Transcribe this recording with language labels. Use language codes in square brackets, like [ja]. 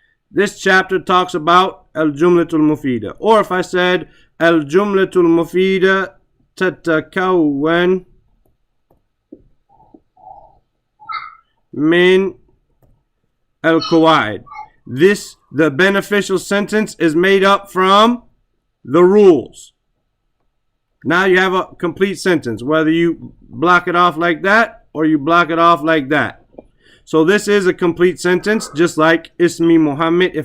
[en] This chapter talks about [ar] الجملة المفيدة. [en] Or if I said [ar] الجملة المفيدة تتكون من القواعد. [en] The beneficial sentence is made up from the rules. Now you have a complete sentence, whether you block it off like that or you block it off like that. So this is a complete sentence, just like Ismi Muhammad.